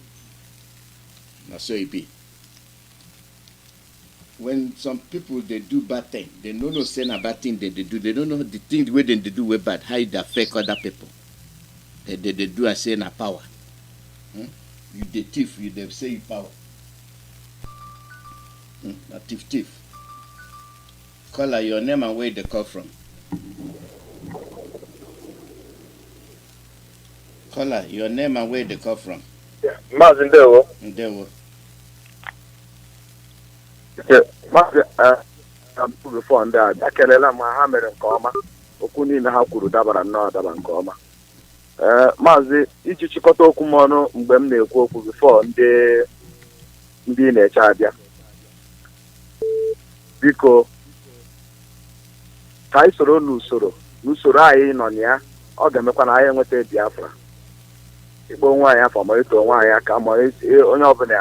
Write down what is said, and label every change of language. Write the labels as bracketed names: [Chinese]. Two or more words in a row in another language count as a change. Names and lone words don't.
[Nigerian Pidgin] when some people dey do bad thing they no know say na bad thing they dey do they don't know the thing wey dem dey do wey bad how e dey affect other people they dey do as say na power you dey thief you dey say you power na thief caller your name and where you dey call from caller your name and where you dey call from [Igbo] Maazị ndewo. ndewo before ndị a ekelela ma ha mere nke ọma okwu niile ha kwuru dabara nnọọ adaba nke ọma maazị iji chịkọta okwu m ọnụ mgbe m na-ekwu okwu before ndị na-eche abịa biko ka anyị soro n'usoro anyị nọ na ya ọ ga-emekwa na anyị enweta Biafra ikpo onwe anyị afọ ma ito onwe anyị aka ma onye ọbụla